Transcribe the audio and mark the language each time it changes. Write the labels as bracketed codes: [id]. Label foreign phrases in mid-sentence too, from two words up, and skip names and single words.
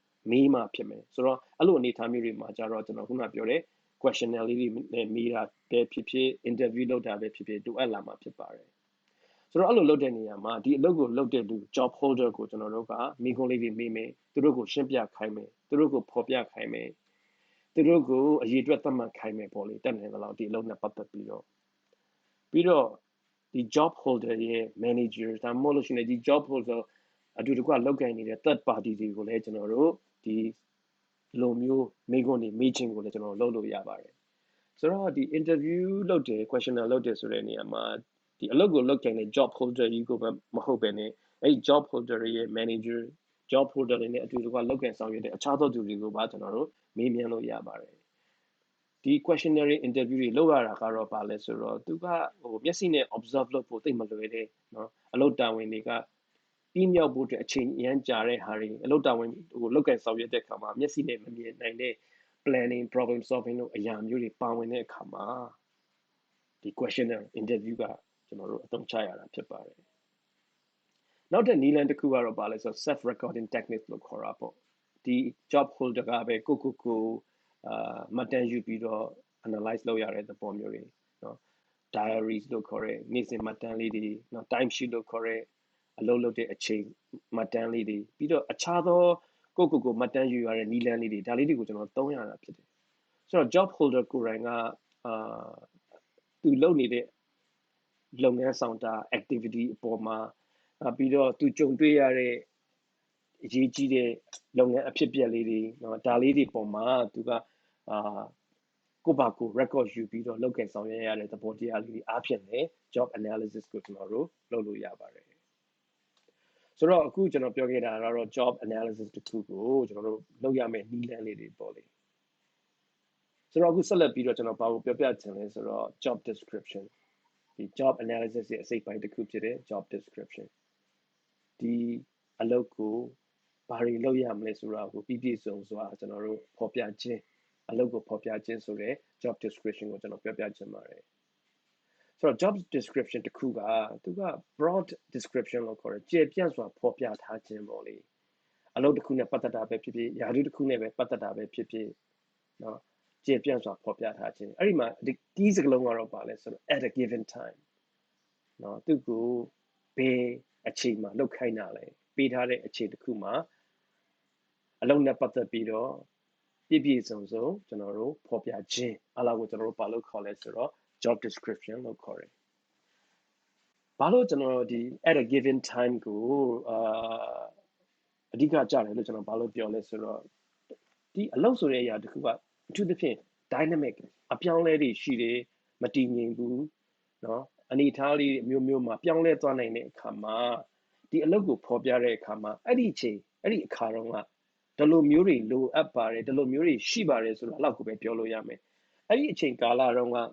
[my] မေးမှဖြစ်မယ်ဆိုတော့အဲ့လိုအနေအထားမျိုးတွေမှာကြတော့ကျွန်တော်ခုနပြောတဲ့ questionnaire လေးတွေနဲ့မေးတာပဲဖြစ်ဖြစ် interview လုပ်တာပဲဖြစ်ဖြစ်တူအပ်လာမှာဖြစ်ပါတယ်ဆိုတော့အဲ့လိုလုပ်တဲ့နေရာမှာဒီအလုပ်ကိုလုပ်တဲ့လူ [en] job holder [my] ကိုကျွန်တော်တို့ကမိခွန်းလေးတွေမေးမယ်သူတို့ကိုရှင်းပြခိုင်းမယ်သူတို့ကိုဖော်ပြခိုင်းမယ်သူတို့ကိုအရေးအတွက်သတ်မှတ်ခိုင်းမယ်ပေါ့လေတက်နေတယ်လို့ဒီအလုပ်နဲ့ပတ်သက်ပြီးတော့ ဒီ [en] job holder [my] ရဲ့ manager ဒါမှမဟုတ်လို့ရှိရင်ဒီ [en] job holder [my] အတူတကွလောက်ကိုင်းနေတဲ့ [en] third party [my] တွေကိုလည်းကျွန်တော်တို့ဒီလိုမျိုးမိခွန်းတွေမေးခြင်းကိုလည်းကျွန်တော်လုပ်လို့ရပါတယ်ဆိုတော့ဒီ interview လုပ်တယ် questionnaire လုပ်တယ်ဆိုတဲ့နေရာမှာဒီအလုပ်ကိုလုပ်ကိုင်တဲ့ [en] job holder [my] ကြီးကိုပဲမဟုတ်ပဲねအဲ့ [en] job holder [my] ရဲ့ [en] manager job holder [my] တွေနဲ့အတူတကွလောက်ကိုင်ဆောင်ရွက်တဲ့အခြားသောသူတွေကိုပါကျွန်တော်တို့မေး မြန်းလို့ရပါတယ်ဒီ [en] questionnaire interview [my] တွေလုပ်ရတာကတော့ပါလဲဆိုတော့သူကမျက်စိနဲ့ observe လုပ်ဖို့သိမလွယ်တယ်နော်အလုပ်တာဝန်တွေကပြီးမြောက်ဖို့အတွက်အချိန်အရန်ကြာတဲ့ဟာတွေအလုပ်တာဝန်လုပ်ကိုင်ဆောင်ရွက်တဲ့အခါမှာမျက်စိနဲ့မမြင်နိုင်တဲ့ [en] planning problem solving [my] တို့အရာမျိုးတွေပါဝင်တဲ့အခါမှာဒီ [en] questionnaire interview [my] ကကျွန်တော်တို့အသုံးချရတာဖြစ်ပါတယ်နောက်တဲ့နည်းလမ်းတစ်ခုကတော့ပါလဲဆို [en] self recording technique [my] လို့ခေါ်တာပေါ့ဒီ [en] job holder [my] ကပဲကိုမှတ်တမ်းယူပြီးတော့ analyze လုပ်ရတဲ့သဘောမျိုးတွေနော် diaries လို့ခေါ်တဲ့နေ့စဉ်မှတ်တမ်းလေးတွေနော် [en] time sheet [my] လို့ခေါ်တဲ့အလုပ်လုပ်တဲ့အချိန်မှတ်တမ်းလေးတွေပြီးတော့အခြားသောကိုမှတ်တမ်းယူရတဲ့နည်းလမ်းလေးတွေဒါလေးတွေကိုကျွန်တော်သုံးရတာဖြစ်တယ်ဆိုတော့ [en] job holder [my] ကိုယ်တိုင်ကသူလုပ်နေတဲ့လုပ်ငန်းဆောင်တာ activity အ ပေါ်မှာပြီးတော့သူကြုံတွေ့ရတဲ့အရေးကြီးတဲ့လုပ်ငန်းအဖြစ်အပျက်လေးတွေနော်ဒါလေးတွေပေါ်မှာသူကကိုယ့်ဘာကို record ယူပြီးတော့လုပ်ကိုင်ဆောင်ရွက်ရတဲ့သဘောတရားလေးတွေအားဖြင့်လည်း [en] job analysis [my] ကိုကျွန်တော်တို့လုပ်လို့ရပါတယ်ဆိုတော့အခုကျွန်တော်ပြောခဲ့တာကတော့ job analysis တစ်ခုကိုကျွန်တော်တို့လုပ်ရမယ့်နည်းလမ်းလေးတွေပေါ့လေဆိုတော့အခုဆက်လက်ပြီးတော့ကျွန်တော်ဘာကိုပြောပြချင်လဲဆိုတော့ [en] job description [my] ဒီ [en] job analysis [my] ရဲ့အစိတ်ပိုင်းတစ်ခုဖြစ်တဲ့ [en] job description [my] ဒီအလုပ်ကိုဘာတွေလုပ်ရမ လဲဆိုတာကိုပြည့်စုံစွာကျွန်တော်တို့ဖော်ပြခြင်းအလုပ်ကိုဖော်ပြခြင်းဆိုတဲ့ [en] job description [my] ကိုကျွန်တော်ပြောပြချင်ပါတယ်ဆိုတော့ [en] job description [my] တစ်ခုကသူက [en] broad description [my] လို့ခေါ်တယ်ကျေပြန့်စွာဖော်ပြထားခြင်းပေါ့လေအလုပ်တစ်ခုနဲ့ပတ်သက်တာပဲဖြစ်ဖြစ်ယာတုတစ်ခုနဲ့ပဲပတ်သက် တာပဲဖြစ်ဖြစ်နော်ကျေပြန့်စွာဖော်ပြထားခြင်းအဲ့ဒီမှာဒီစကားလုံးကတော့ပါလဲဆိုတော့ [en] at a given time [my] နော်သူကိုဘယ်အချိန်မှာလုပ်ခိုင်းတာလဲပေးထားတဲ့အချိန်တစ်ခုမှာအလုပ်နဲ့ပတ်သက်ပြီးတော့ပြည့်စုံကျွန်တော်တို့ဖော်ပြခြင်းအလားကိုကျွန်တော်တို့ဘာလို့ခေါ်လဲဆိုတော့ [en] job description [my] လို့ခေါ်တယ်ဘာလို့ကျွန်တော်ဒီ [en] at a given time [my] ကို အဓိကကြားတယ်လို့ကျွန်တော်ဘာလို့ပြောလဲဆိုတော့ဒီအလုပ်ဆိုတဲ့အရာတစ်ခုကအထူးသဖြင့် dynamic အပြောင်းလဲတွေရှိတယ်မတည်ငြိမ်ဘူးเนาะအနေထားလေးမျိုးမှာပြောင်းလဲသွားနိုင်တဲ့အခါမှာဒီအလုပ်ကိုဖော်ပြတဲ့အခါမှာအဲ့ဒီအခါတော့ကဒီလိုမျိုးတွေလိုအပ်ပါတယ်ဒီလိုမျိုးတွေရှိပါတယ်ဆိုတော့အဲ့လောက်ကိုပဲပြောလို့ရမယ်အဲ့ဒီအချိန်ကာလတော့က